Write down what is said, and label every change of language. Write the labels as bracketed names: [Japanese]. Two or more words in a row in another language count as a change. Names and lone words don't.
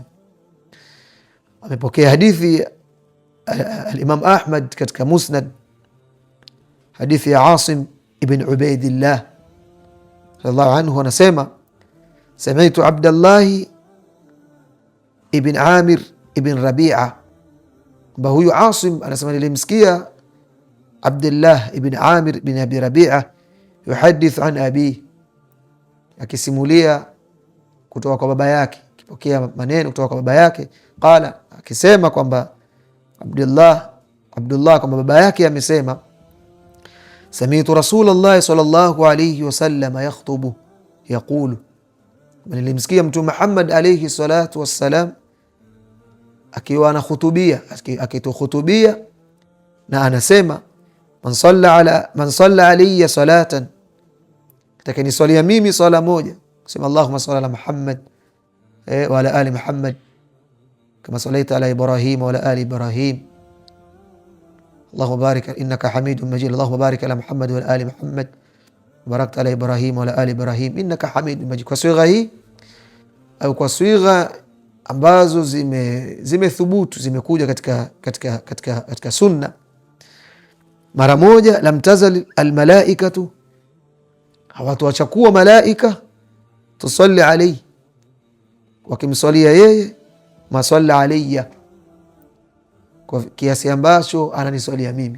[Swahili] Amepokea hadithi al-Imam Ahmad katika Musnad, hadithi ya Asim ibn Ubaidillah [Arabic] رضي الله عنه, [Swahili] anasema [Arabic] سمعت عبد الله بن عامر بن ربيعة, [Swahili] kwamba huyu Asim anasema nilimsikia Abdullah ibn Amir ibn Abi Rabi'a [Arabic] يحدث عن أبي, [Swahili] akisimulia kutoka kwa baba yake. akipokea maneno kutoka kwa baba yake, qala, akisema kwamba Abdullah kwamba baba yake amesema, [Arabic] سمعت رسول الله صلى الله عليه وسلم يخطب [Swahili] yaqulu, nilimsikia Mtume Muhammad [Arabic] عليه الصلاة والسلام [Swahili] akiwa anakhutubia, akitukhutubia na anasema, [Arabic] من صلى علي salatan, [Swahili] atakayeniswalia mimi swala moja, kusema [Arabic] اللهم صل على محمد وعلى آل محمد كما صليت على إبراهيم وعلى آل إبراهيم اللهم بارك إنك حميد مجيد اللهم بارك على محمد وعلى آل محمد باركت على إبراهيم وعلى آل إبراهيم إنك حميد مجيد. [Swahili] Kwa swigha hii au kwa swigha ambazo zimethubutu zimekuja katika sunna, mara moja, [Arabic] لم تزل الملائكة, [Swahili] hawatuacha kuwa malaika, [Arabic] تصلي عليه, [Swahili] wakimswalia yeye, [Arabic] ما صلى علي, [Swahili] kwa kiasi ambacho ananiswalia mimi.